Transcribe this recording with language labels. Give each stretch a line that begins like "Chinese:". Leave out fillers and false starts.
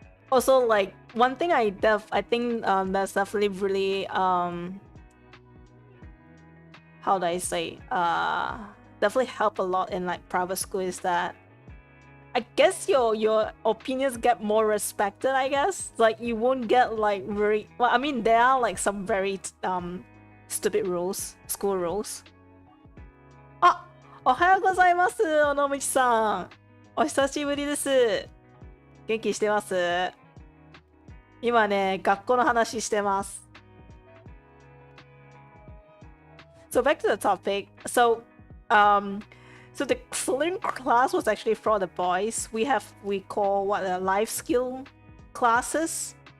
English: Also, like, one thing I think that's definitely really how do I say, definitely help a lot in like private school is that I guess your opinions get more respected, I guess. Like, you won't get like very, well, I mean, there are like some very stupid rules, school rules.
Japanese: Ah, おはようございます、尾道さん。お久しぶりです。元気してます？今ね、学校の話してます。
English: So back to the topic. So the soldering class was actually for the boys. We call what life skill classes.